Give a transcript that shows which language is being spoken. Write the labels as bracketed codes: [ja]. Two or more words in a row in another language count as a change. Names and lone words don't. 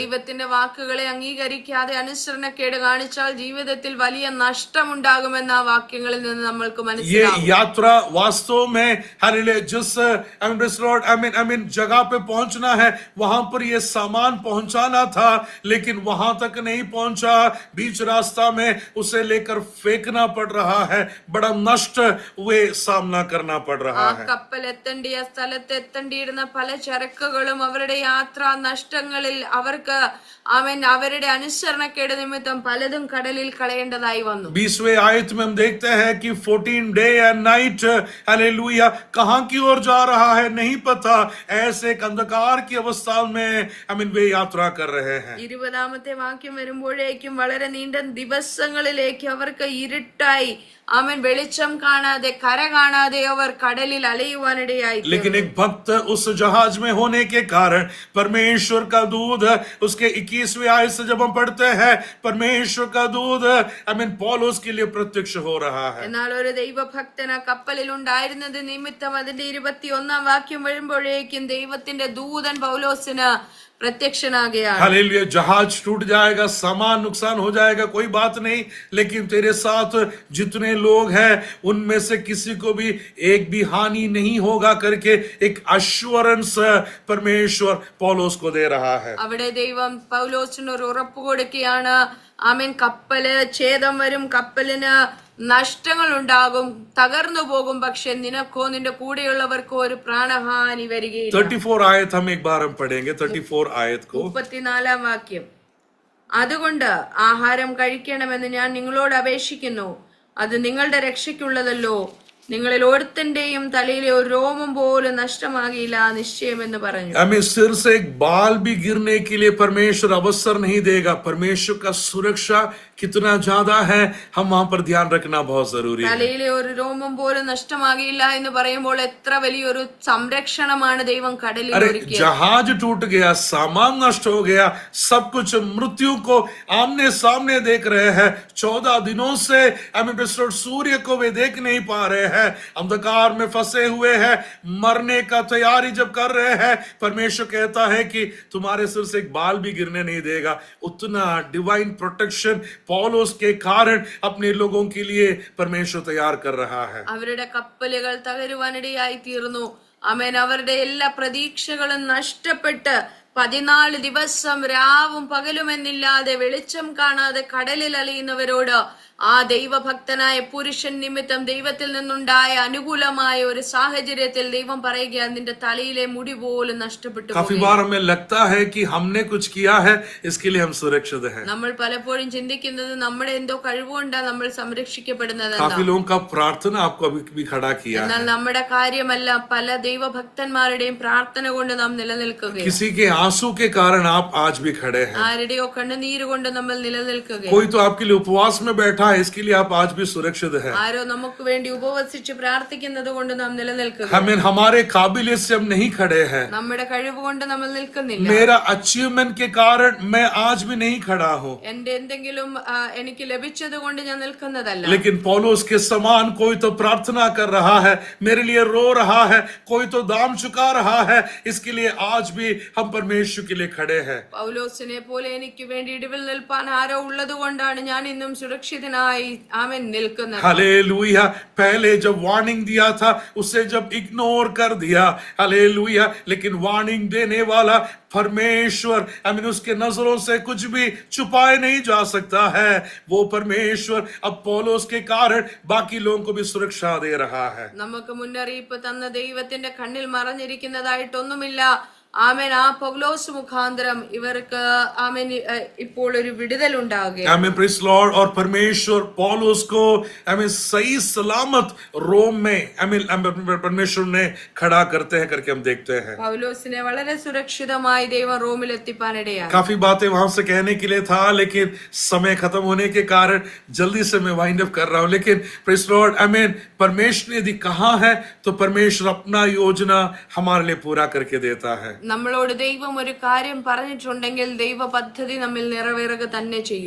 [ml] ദൈവത്തിന്റെ വാക്കുകളെ അംഗീകരിക്കാതെ അനുസരണക്കേട് കാണിച്ചാൽ ജീവിതത്തിൽ വലിയ നഷ്ടമുണ്ടാകുമെന്ന ആ വാക്യങ്ങളിൽ നിന്ന് നമ്മൾക്ക് [hi] ये [ml] മനസ്സിലാകും. [hi] यात्रा वास्तव में हालेलुया जिस आमीन जगह पे पहुंचना है वहां पर ये सामान पहुंचाना था, लेकिन वहां तक नहीं पहुंचा, बीच रास्ता में उसे लेकर फेंकना पड़ रहा है, बड़ा नष्ट वे सामना करना पड़ [ml] ആ [hi] रहा है. [ml] കപ്പൽ എത്തേണ്ട വേണ്ടി ആ സ്ഥലത്ത് എത്തേണ്ടിയിരുന്ന പല ചരക്കുകളും അവരുടെ യാത്രാ നഷ്ടങ്ങളിൽ അവർക്ക് അവരുടെ അനുസരണക്കേട് നിമിത്തം പലതും കടലിൽ കളയേണ്ടതായി വന്നു. [hi] 20वें आयत में हम देखते हैं कि 14 [en] day and night [hi] हालेलुया कहां की ओर जा रहा है नहीं पता, ऐसे एक अंधकार की अवस्था में वे यात्रा कर रहे हैं. [ml] 20ാമത്തെ വാക്യം വരുമ്പോഴേക്കും വളരെ നീണ്ട ദിവസങ്ങളിലേക്ക് അവർക്ക് ഇരുട്ടായി വെളിച്ചം കാണാതെ കര കാണാതെ അവർ കടലിൽ അലയുവാനിടയായി. [hi] लेकिन एक भक्त उस जहाज में होने के कारण परमेश्वर का दूत उसके 21वें आयत से जब हम पढ़ते हैं परमेश्वर का दूत पौलुस के लिए प्रत्यक्ष हो रहा है. [ml] എന്നാൽ ഒരു ദൈവഭക്തൻ ആ കപ്പലിൽ ഉണ്ടായിരുന്നത് നിമിത്തം അതിന്റെ 21ാം വാക്യം വരുമ്പോഴേക്കും ദൈവത്തിന്റെ ദൂതൻ പൗലോസിന് प्रत्यक्षनागया. [hi] हालेलुया. जहाज टूट जाएगा, सामान नुकसान हो जाएगा, कोई बात नहीं, लेकिन तेरे साथ जितने लोग हैं उनमें से किसी को भी एक भी हानि नहीं होगा करके एक अश्योरेंस परमेश्वर पौलुस को दे रहा है. [ml] അവിടെ ദൈവം പൗലോസിന് ഒരു ഉറപ്പ് കൊടുക്കുകയാണ്. കപ്പല് ഛേദം വരും, കപ്പലിന് നഷ്ടങ്ങൾ ഉണ്ടാകും, തകർന്നു പോകും, പക്ഷെ നിനക്കോ നിന്റെ കൂടെയുള്ളവർക്കോ ഒരു പ്രാണഹാനി വരികയില്ല. [hi] 34 आयत हम एक बार हम पढ़ेंगे. 34 आयत को [ml] 34ാം വാക്യം. അതുകൊണ്ട് ആഹാരം കഴിക്കണമെന്ന് ഞാൻ നിങ്ങളോട് അപേക്ഷിക്കുന്നു, അത് നിങ്ങളുടെ രക്ഷയ്ക്കുള്ളതല്ലോ. നിങ്ങളിൽ ഓരോരുത്തന്റെയും തലയിലെ ഒരു രോമം പോലും നഷ്ടമാകില്ല നിശ്ചയമെന്ന് പറഞ്ഞു. [hi] सिर से एक बाल भी गिरने के लिए परमेश्वर अवसर नहीं देगा. परमेश्वर का सुरक्षा कितना ज्यादा है, हम वहां पर ध्यान रखना बहुत जरूरी है. [ml] തലയിലെ ഒരു രോമം പോലും നഷ്ടമാകില്ല എന്ന് പറയുമ്പോൾ എത്ര വലിയൊരു സംരക്ഷണമാണ് ദൈവം കടലിൽ ഒരുക്കിയത്. [hi] जहाज टूट गया, सामान नष्ट हो गया, सब कुछ मृत्यु को आमने सामने देख रहे हैं. 14 दिनों से सूर्य को वे देख नहीं पा रहे हैं, अंधकार में फंसे हुए हैं, मरने का तैयारी जब कर रहे हैं, परमेश्वर कहता है कि तुम्हारे सिर से एक बाल भी गिरने नहीं देगा. उतना [en] divine protection [hi] पौलुस के कारण अपने लोगों के लिए परमेश्वर तैयार कर रहा है. [ml] അവരുടെ കപ്പലുകൾ തകരുവാനിടയായി തീർന്നു. അവരുടെ എല്ലാ പ്രതീക്ഷകളും നഷ്ടപ്പെട്ട് 14 ദിവസം രാവും പകലുമെന്നില്ലാതെ വെളിച്ചം കാണാതെ കടലിൽ അലയുന്നവരോട് ആ ദൈവഭക്തനായ പുരുഷൻ നിമിത്തം ദൈവത്തിൽ നിന്നുണ്ടായ അനുകൂലമായ ഒരു സാഹചര്യത്തിൽ ദൈവം പറയുക, നിന്റെ തലയിലെ മുടി പോലും നഷ്ടപ്പെട്ടു. [hi] काफी बार हमें लगता है कि हमने कुछ किया है, इसके लिए हम सुरक्षित हैं. [ml] നമ്മൾ പലപ്പോഴും ചിന്തിക്കുന്നത് നമ്മുടെ എന്തോ കഴിവുകൊണ്ടാണ് നമ്മൾ സംരക്ഷിക്കപ്പെടുന്നത്. [hi] काफी लोगों का प्रार्थना आपको अभी भी खड़ा किया है. [ml] എന്നാൽ നമ്മുടെ കാര്യമല്ല, പല ദൈവഭക്തന്മാരുടെയും പ്രാർത്ഥന കൊണ്ട് നാം നിലനിൽക്കുകയാണ്. [hi] किसी के आंसू के कारण आप आज भी खड़े हैं. [ml] ആരുടെയോ കണ്ണുനീര് കൊണ്ട് നമ്മൾ നിലനിൽക്കുകയാണ്. [hi] कोई तो आपके लिए उपवास में बैठा है, इसके लिए आप आज भी सुरक्षित हैं. [ml] ആരോ നമുക്ക് വേണ്ടി ഉപവസിച്ച് പ്രാർത്ഥിക്കുന്നത് കൊണ്ട് നാം നിലനിൽക്കുക. [hi] हमारे काबिलियत से हम नहीं खड़े हैं. [ml] നമ്മുടെ കഴിവ് കൊണ്ട് നമ്മൾ നിൽക്കുന്നില്ല. [hi] मेरा अचीवमेंट के कारण मैं आज भी नहीं खड़ा हूँ. [ml] എന്റെ എന്തെങ്കിലും എനിക്ക് ലഭിച്ചത് കൊണ്ട് ഞാൻ നിൽക്കുന്നതല്ല. [hi] लेकिन पौलुस के समान कोई तो प्रार्थना कर रहा है, मेरे लिए रो रहा है, कोई तो दाम चुका रहा है. इसके लिए आज भी हम परमेश्वर के लिए खड़े हैं. [ml] പൗലോസിനെ പോലെ എനിക്ക് വേണ്ടി ഇടിവിൽ നിൽപ്പാൻ ആരോ ഉള്ളത് കൊണ്ടാണ് ഞാൻ ഇന്നും സുരക്ഷിതനായി നിൽക്കുന്നത്. [hi] हालेलुया. पहले जब वार्निंग दिया था उसे जब इग्नोर कर दिया, हालेलुया, लेकिन वार्निंग देने वाला परमेश्वर उसके नजरों से कुछ भी छुपाए नहीं जा सकता है. वो परमेश्वर अब पौलुस के कारण बाकी लोगों को भी सुरक्षा दे रहा है. [ml] നമുക്ക് മുന്നറിയിപ്പ് തന്ന ദൈവത്തിന്റെ കണ്ണിൽ മറഞ്ഞിരിക്കുന്നതായിട്ടൊന്നുമില്ല. ആ പൗലോസ് മുഖാന്തരം ഇവർക്ക് ഇപ്പോൾ ഒരു വിടുതൽ ഉണ്ടാകുകയാണ്. [en] Praise Lord. [hi] और परमेश्वर पौलुस को सही सलामत रोम में परमेश्वर ने खड़ा करते हैं करके हम देखते हैं. [ml] പൗലോസിനെ വളരെ സുരക്ഷിതമായി ദൈവം റോമിൽ എത്തിപ്പാനിടയായി. [hi] काफी बातें वहां से कहने के लिए था, लेकिन समय खत्म होने के कारण जल्दी से मैं [en] wind up [hi] कर रहा हूं. लेकिन [en] praise Lord [hi] परमेश्वर ने यदि कहा है तो परमेश्वर अपना योजना हमारे लिए पूरा करके देता है. [ml] നമ്മളോട് ദൈവം ഒരു കാര്യം പറഞ്ഞിട്ടുണ്ടെങ്കിൽ ദൈവ പദ്ധതി നമ്മിൽ നിറവേറുക തന്നെ ചെയ്യും.